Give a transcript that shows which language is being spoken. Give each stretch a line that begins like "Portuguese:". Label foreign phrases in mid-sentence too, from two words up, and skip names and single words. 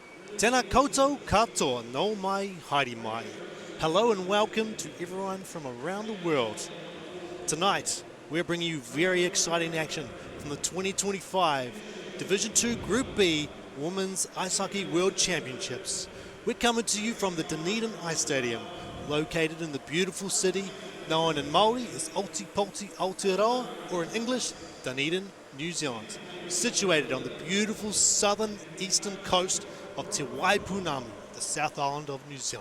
Māori: Tēnā koutou katoa no mai haere mai.
English: Hello and welcome to everyone from around the world. Tonight, we're bringing you very exciting action from the 2025 Division 2 Group B Women's Ice Hockey World Championships. We're coming to you from the Dunedin Ice Stadium, located in the beautiful city known in Māori as Aotearoa Aotearoa, or in English, Dunedin, New Zealand, situated on the beautiful southern eastern coast of Te Waipunami, the South Island of New Zealand.